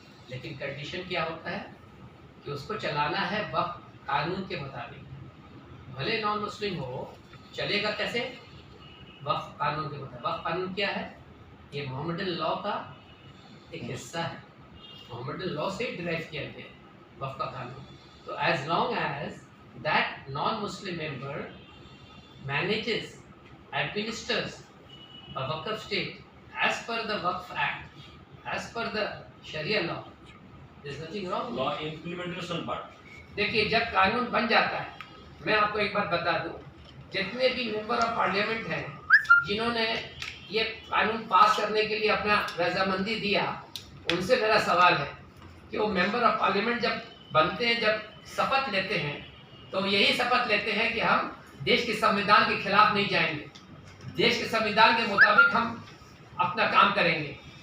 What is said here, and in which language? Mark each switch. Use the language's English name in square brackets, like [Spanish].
[Hindi] लेकिन कंडीशन क्या होता है कि उसको चलाना है वक्फ कानून के मुताबिक। भले नॉन मुस्लिम हो, चलेगा कैसे? वक्फ कानून के मुताबिक। वक्फ कानून क्या है? ये मोहम्मदन लॉ का एक हिस्सा है। मोहम्मदन लॉ से डिराइव किया गया है वक्फ का कानून। तो [English] As long as that non Muslim member manages, administers a waqf state as per the Waqf Act, as per the Sharia law, there is nothing wrong. [Hindi] Law implementation part. देखिए, जब कानून बन जाता है, मैं आपको एक बात बता दूं, जितने भी मेंबर ऑफ पार्लियामेंट हैं जिन्होंने ये कानून पास करने के लिए अपना रजामंदी दिया, उनसे मेरा सवाल है कि वो मेंबर ऑफ पार्लियामेंट जब बनते हैं, जब शपथ लेते हैं, तो यही शपथ लेते हैं कि हम देश के संविधान के खिलाफ नहीं जाएंगे, देश के संविधान के मुताबिक हम अपना काम करेंगे।